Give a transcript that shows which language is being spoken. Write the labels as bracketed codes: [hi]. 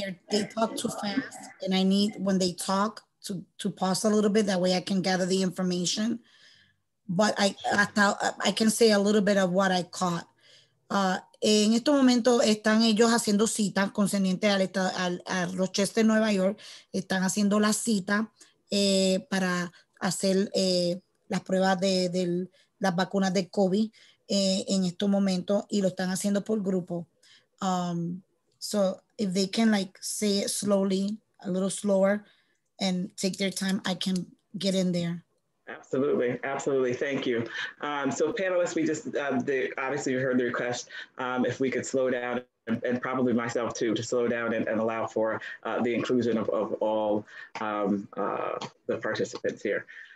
[en] They talk too fast, and I need, when they talk, to pause a little bit. That way I can gather the information. But I can say a little bit of what I caught. [es] En estos momentos están ellos haciendo citas concernientes a Rochester, Nueva York. Están haciendo la cita para hacer las pruebas de las vacunas de COVID en estos momentos, y lo están haciendo por grupo. [en] So if they can say it slowly, a little slower, and take their time, I can get in there. Absolutely, absolutely. Thank you. So panelists, we just, obviously you heard the request, if we could slow down, and probably myself too, to slow down and allow for the inclusion of all the participants here.